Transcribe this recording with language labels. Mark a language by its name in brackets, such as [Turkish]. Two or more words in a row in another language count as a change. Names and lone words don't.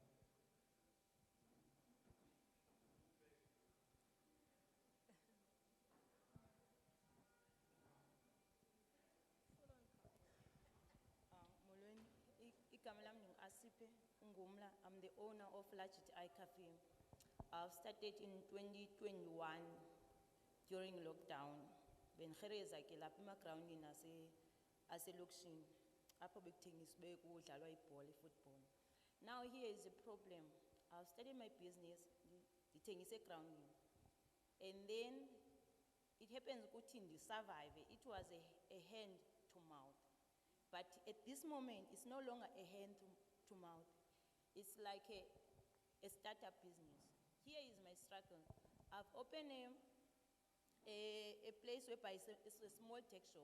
[English] I'm the owner of Lajit I Cafe. I've started in 2021 during lockdown. [Zulu] When Khereza ke lapha emagroundini aselokishini apho bekuthengiswe kudlalwa ibhola football. [English] Now here is a problem. I've started my business, [Zulu] ngithengisa egroundini. [English] And then it happens ukuthi survive. It was a hand to mouth. But at this moment, it's no longer a hand to mouth. It's like a startup business. Here is my struggle. I've opened a place whereby it's a small tech shop.